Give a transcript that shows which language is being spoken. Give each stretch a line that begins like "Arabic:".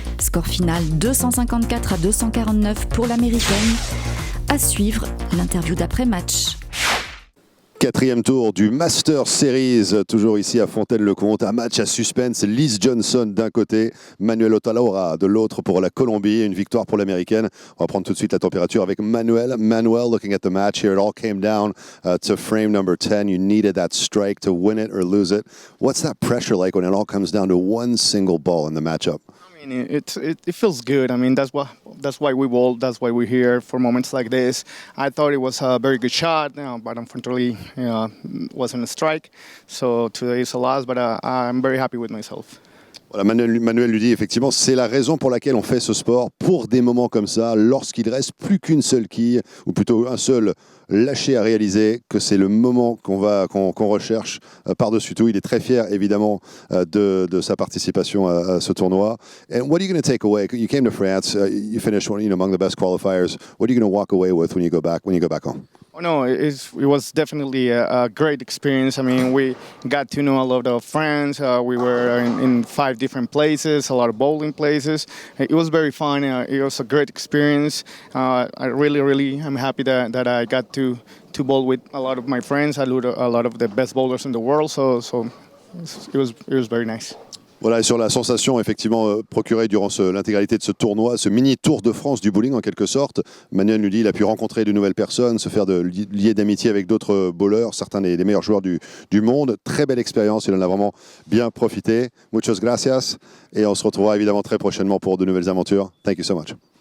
French: Score final 254 à 249 pour l'américaine. À suivre, l'interview d'après-match. Quatrième tour du Master Series, toujours ici à Fontaine-le-Comte. Un match à suspense. Liz Johnson d'un côté, Manuel Otalaora de l'autre pour la Colombie. Une victoire pour l'Américaine. On va prendre tout de suite la température avec Manuel.
English: Manuel, looking at the match here, it all came down to frame number 10. You needed that strike to win it or lose it. What's that pressure like when it all comes down to one single ball in the matchup? I mean, it feels good. I mean, that's why we bowl. That's why we're here for moments like this. I thought it was a very good shot, but unfortunately, wasn't a strike. So today is a loss, but I'm very happy with myself.
French: Voilà, Manuel lui dit effectivement, c'est la raison pour laquelle on fait ce sport, pour des moments comme ça, lorsqu'il reste plus qu'une seule quille, ou plutôt un seul lâcher à réaliser, que c'est le moment qu'on recherche par-dessus tout. Il est très fier évidemment de sa participation à ce tournoi.
English: And what are you going to take away? You came to France, you finished among the best qualifiers. What are you going to walk away with when you go back home? Oh, no, it was definitely a great experience. I mean, we got to know a lot of friends. We were in 5 different places, a lot of bowling places. It was very fun. It was a great experience. I really am happy that I got to bowl with a lot of my friends. I knew a lot of the best bowlers in the world, so it was very nice.
French: Voilà, et sur la sensation effectivement procurée durant l'intégralité de ce tournoi, ce mini Tour de France du bowling en quelque sorte, Manuel nous dit qu'il a pu rencontrer de nouvelles personnes, se faire lier d'amitié avec d'autres bowlers, certains des meilleurs joueurs du monde. Très belle expérience, il en a vraiment bien profité.
Spanish: Muchas gracias,
French: et on se retrouvera évidemment très prochainement pour de nouvelles aventures.
English: Thank you so much.